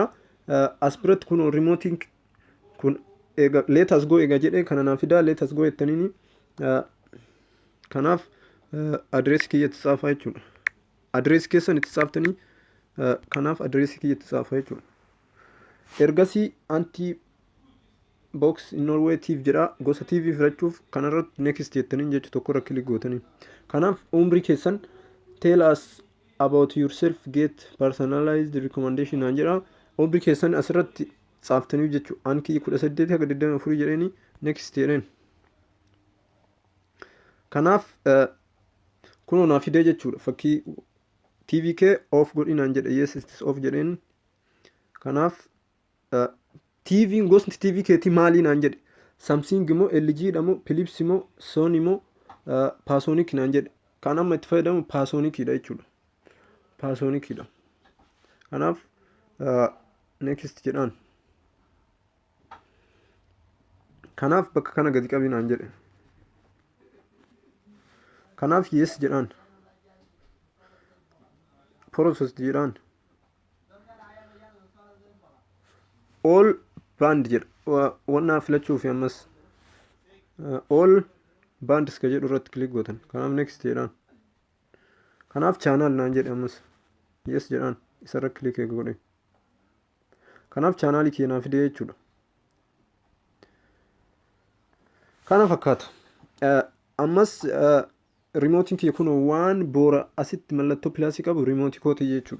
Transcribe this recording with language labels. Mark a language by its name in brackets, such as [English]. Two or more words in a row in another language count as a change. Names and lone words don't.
[Oromo] As biratti kun rimootiin kun eega [English] leetas goo [Oromo] eega jedhee kana naaf fidaa [English] leetas goo [Oromo] jettaniini kanaaf adreesii kiyya itti tsaafaa jechuudha. Adreesii keessan itti tsaaftanii kanaaf adreesii kiyya itti tsaafaa jechuudha. Ergasii anti box Norway TV jedha. Gosa TV filachuuf kanarratti next jettaniin jechu tokkorra kilik gootanii. Kanaaf umrii keessan [English] tell us about yourself get personalized recommendation [Oromo] aan jedha. Umrii keessan asirratti tsaaftanii jechuudha. An kiyya 18 haga 24 jedheeni next jedheen. Kanaaf kunoo naa fidee jechuudha. Fakkii TV kee off godhinaan jedhe [English] yes it's off [Oromo] jedheen. Kanaaf TV'n gosni TV keetii maaliin aan jedhe Samsung moo LG dha moo Philips moo Sony moo Panasonic naan jedhe kan amma itti fayyadamu Panasonicidha jechuudha. Panasonicidha. Kanaaf next jedhaan. Kanaaf bakka kana gadi qabi naan jedhe. Kanaaf yes jedhaan. Process jedhaan. [English] All band [Oromo] jedha wanna filachuuf ammas [English] all bands [Oromo] ka jedhu irratti click gootan. Kanaaf next jedhaan. Kanaaf channel naan jedhe ammas yes jedhaan isarra click godhe. Kanaaf channel kee naa fidee jechuudha. Kana fakkaata. Ammas rimootiin kee kun waan boora asitti mallattoo pilaasii qabu rimootii kooti jechuudha.